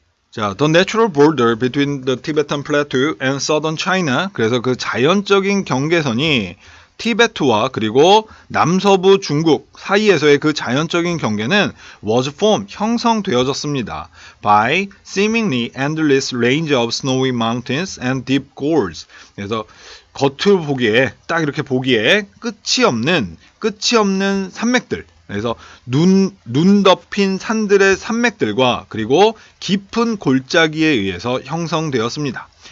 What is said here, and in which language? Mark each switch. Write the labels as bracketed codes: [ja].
[en] 자, the natural border between the Tibetan Plateau and southern China. [ko] 그래서 그 자연적인 경계선이 티베트와 그리고 남서부 중국 사이에서의 그 자연적인 경계는 [en] was formed, [ko] 형성되어졌습니다. [en] by seemingly endless range of snowy mountains and deep gorges. [ko] 그래서 겉으로 보기에, 딱 이렇게 보기에 끝이 없는 산맥들. 그래서 눈 덮인 산들의 산맥들과 그리고 깊은 골짜기에 의해서 형성되었습니다.